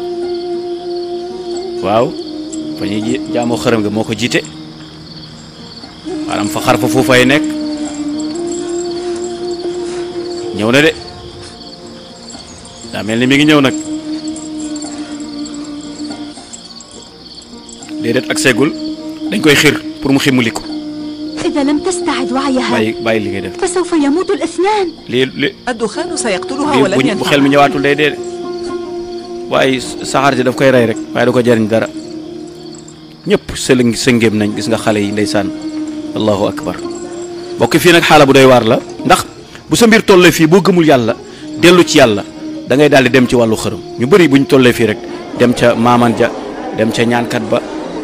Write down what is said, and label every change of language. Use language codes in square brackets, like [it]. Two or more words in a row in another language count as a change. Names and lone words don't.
[wo] waaw fa ñuy jaamoo xërëm ga moo ko jiite maanaam fa xar fa fuufay nekk ñëw na de daa mel ni mi ngi ñëw nag déedéet ak seegul dañ koy xir pour mu ximuli ko [ar] إذا لم تستعد وعيها [wo] bàyyi li ngay def [ar] فسوف يموت الاثنان الدخان سيقتلها ولن [wo] bu [ar] ينفع [wo] xel mi ñëwaatul day dee waaye saxaar si daf koy rey rek waaye du ko jariñ dara ñëpp sëngéem nañ gis nga xale yi ndeysaan [ar] allahu akbar [wo] bokk fii nag xaala bu doy waar la ndax bu sa mbir tollee fii boo gëmul yàlla dellu ci yàlla da ngay daal di dem ci wàllu xërëm ñu bëri buñ tollee fii rek dem ca maaman ja dem ca ñaankat ba bu